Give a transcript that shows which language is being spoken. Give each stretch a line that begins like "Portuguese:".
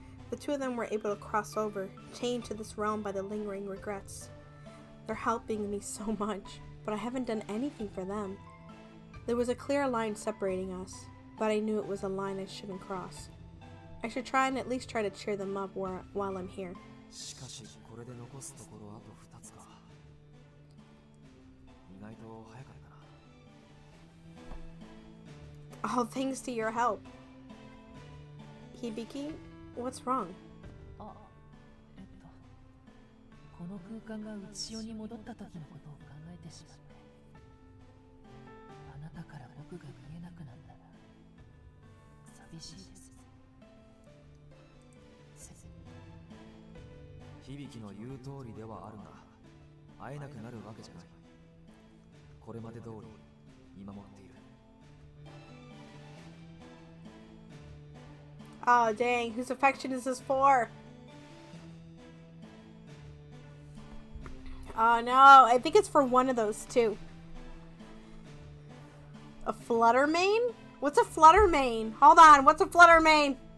English: The two of them were able to cross over, chained to this realm by the lingering regrets. They're helping me so much, but I haven't done anything for them. There was a clear line separating us, but I knew it was a line I shouldn't cross. I should try and at least try to cheer them up while I'm here.
Japanese: しかしこれで残すところあと2つか。意外と早かったな。
English: All thanks to your help. Hibiki, what's wrong?
Japanese: あ、この空間がうちよに戻った時のことを考えてしまって、あなたから僕が見えなくなったら寂しいです。響の言う通りではあるが、会えなくなるわけじゃない。これまで通り見守っている。
English: Oh, dang. Whose affection is this for? Oh, no. I think it's for one of those two. A flutter mane? What's a flutter mane? Hold on. What's a flutter mane?